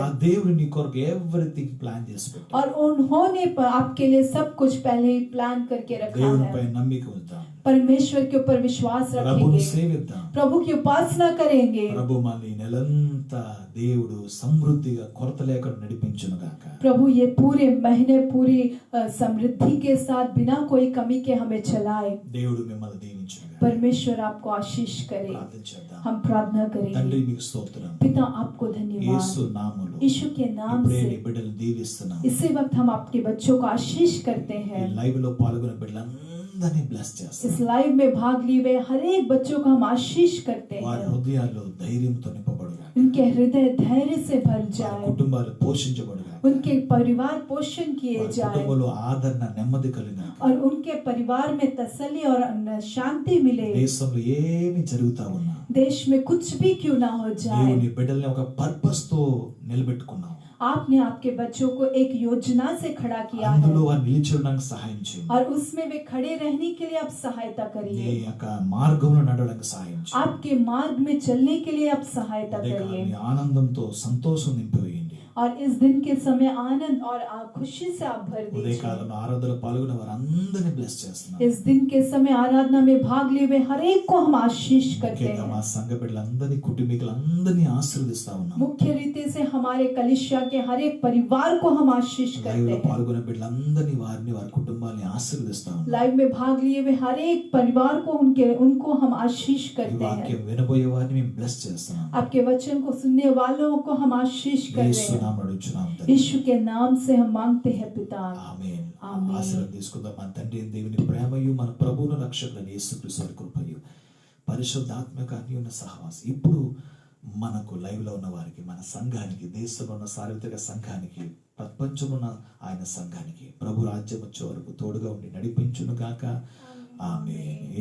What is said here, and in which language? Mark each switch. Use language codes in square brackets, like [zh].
[te] ఆ దేవుడు నీ కొరకు ఎవ్రీథింగ్ ప్లాన్ చేసి పెట్టాడు. [hi] और उन्होंने आपके लिए सब कुछ पहले ही प्लान करके रखा [te] దేవునిపై [hi] है। [te] నమ్మిక ఉంచుదాం, [hi] परमेश्वर के ऊपर विश्वास [te] ప్రభువును [hi] रखेंगे, [te] సేవిద్దాం. [hi] प्रभु की उपासना करेंगे। [te] ప్రభు మన ఈ నెలంతా దేవుడు సమృద్ధిగా కొరత లేకుండా నడిపించును గాక. [hi] प्रभु ये पूरे महीने पूरी समृद्धि के साथ बिना कोई कमी के हमें चलाए। [te] దేవుడు మిమ్మల్ని దీవించును గాక. [hi] परमेश्वर आपको आशीष करे। [te] ప్రార్థన చేద్దాం. [hi] हम प्रार्थना [te] తండ్రి [hi] करेंगे। [te] మీకు స్తోత్రం, [hi] पिता आपको धन्यवाद, [te] యేసు నామములో [hi] यीशु के नाम [te] ఇప్పుడే నీ [hi] से [te] బిడ్డలు దీవిస్తున్నాం. [hi] इसी वक्त हम आपके बच्चों को आशीष करते [te] ఈ [hi] हैं। [te] లైవ్ లో పాల్గొన్న బిడ్డలందరినీ అందరినీ బ్లెస్ చేస్తాం. [hi] इस लाइव में भाग लिए हुए हर एक बच्चों को हम आशीष करते [te] వారి [hi] हैं. [te] హృదయాల్లో ధైర్యంతో నింపబడుగా, [hi] उनके हृदय धैर्य से भर [te] వారి [hi] जाए, [te] కుటుంబాలు పోషించబడుగా, [hi] उनके परिवार पोषण किए [te] వారి [hi] जाए [te] కుటుంబంలో ఆదరణ నెమ్మది కలిగిన, [hi] और उनके परिवार में तसल्ली और शांति मिले. [te] దేశంలో ఏమి జరుగుతా ఉన్నా [hi] देश में कुछ भी क्यों ना हो जाए, [te] దేవుని బిడ్డల్ని ఒక పర్పస్ తో నిలబెట్టుకున్నావు. [hi] आपने आपके बच्चों को एक योजना से खड़ा किया [te] అందులో [hi] है [te] వారు నిలిచి ఉండడానికి సహాయం చేయండి. [hi] और उसमें वे खड़े रहने के लिए आप सहायता [te] నీ [hi] करिए. [te] యొక్క మార్గంలో నడవడానికి సహాయం చేయండి. [hi] आपके मार्ग में चलने के लिए आप सहायता करिए. [te] మీ ఆనందంతో సంతోషం నింపివేయండి. [hi] और इस दिन के समय आनंद और खुशी से आप भर दीजिए. [te] ఉదయకాలంలో ఆరాధనలో పాల్గొన్న వారందరినీ బ్లెస్ చేస్తున్నాను. [hi] इस दिन के समय आराधना में भाग लिए हुए हर एक को हम आशीष करते [te] ముఖ్యంగా మా [hi] हैं. [te] సంఘ బిడ్డలందరినీ కుటుంబీకులందరినీ ఆశీర్వదిస్తా ఉన్నాం. [hi] मुख्य रीति से हमारे कलिसिया के हर एक परिवार को हम आशीष [te] లైవ్ [hi] करते [te] లో [hi] हैं. [te] పాల్గొన్న బిడ్డలందరినీ వారిని వారి కుటుంబాన్ని ఆశీర్వదిస్తా ఉన్నాం. [hi] लाइव में भाग लिए हुए हर एक परिवार को उनको हम आशीष [te] ఈ [hi] करते हैं. [te] వాక్యం వినబోయే వారిని మేము బ్లెస్ చేస్తున్నాం. [hi] आपके वचन को सुनने वालों को हम आशीष कर [te] యేసు [hi] रहे हैं. [te] నామములో అడుగుచున్నాం తండ్రి. [hi] यीशु के नाम से हम मांगते हैं पिता. [te] ఆమేన్. ఆమేన్. ఆశీర్వాదం తీసుకుందాం. మన తండ్రి అయిన దేవుని ప్రేమయు మన ప్రభువును రక్షకుడైన యేసుక్రీస్తు వారి కృపయు పరిశుద్ధాత్మ యొక్క అన్యోన్య సహవాసం ఇప్పుడు మనకు లైవ్ లో ఉన్న వారికి, మన సంఘానికి, దేశంలో ఉన్న సార్వత్రిక సంఘానికి, ప్రపంచంలో ఉన్న ఆయన సంఘానికి ప్రభు రాజ్యం వచ్చే వరకు తోడుగా ఉండి నడిపించును గాక. ఆమేన్.